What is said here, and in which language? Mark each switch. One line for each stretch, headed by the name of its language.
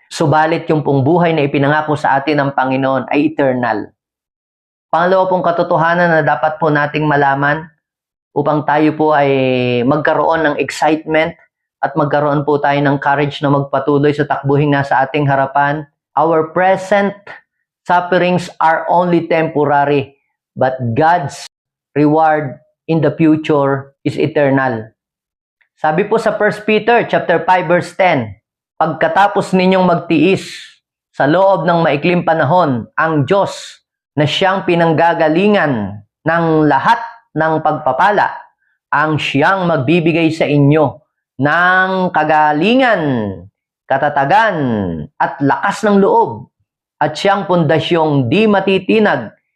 Filipino: Subalit yung pong buhay na ipinangako sa atin ng Panginoon ay eternal. Pangalawa pong katotohanan na dapat po nating malaman upang tayo po ay magkaroon ng excitement at magkaroon po tayo ng courage na magpatuloy sa takbuhin nasa ating harapan.
English: Our present sufferings are only temporary, but God's reward in the future is eternal.
Filipino: Sabi po sa
English: 1 Peter chapter 5 verse 10,
Filipino: pagkatapos ninyong magtiis sa loob ng maikling panahon, ang Diyos na siyang pinanggagalingan ng lahat ng pagpapala, ang siyang magbibigay sa inyo ng kagalingan, katatagan, at lakas ng loob, at siyang pundasyong di matitinag.